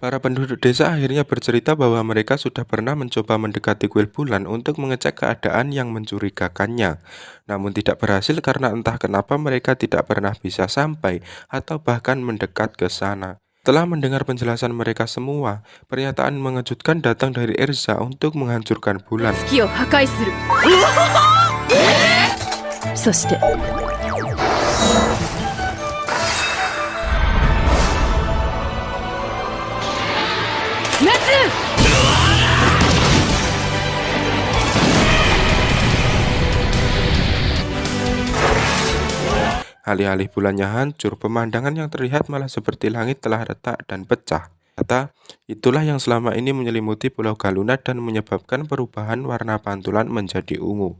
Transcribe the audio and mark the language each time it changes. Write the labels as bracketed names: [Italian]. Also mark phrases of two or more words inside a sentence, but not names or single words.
[Indonesian] Para penduduk desa akhirnya bercerita bahwa mereka sudah pernah mencoba mendekati kuil bulan untuk mengecek keadaan yang mencurigakannya. Namun tidak berhasil karena entah kenapa mereka tidak pernah bisa sampai atau bahkan mendekat ke sana. Setelah mendengar penjelasan mereka semua, pernyataan mengejutkan datang dari Erza untuk menghancurkan bulan. [Japanese] 月を破壊する。そして夏。 [Indonesian] Alih-alih bulannya hancur, pemandangan yang terlihat malah seperti langit telah retak dan pecah. Ternyata, itulah yang selama ini menyelimuti Pulau Galuna dan menyebabkan perubahan warna pantulan menjadi ungu.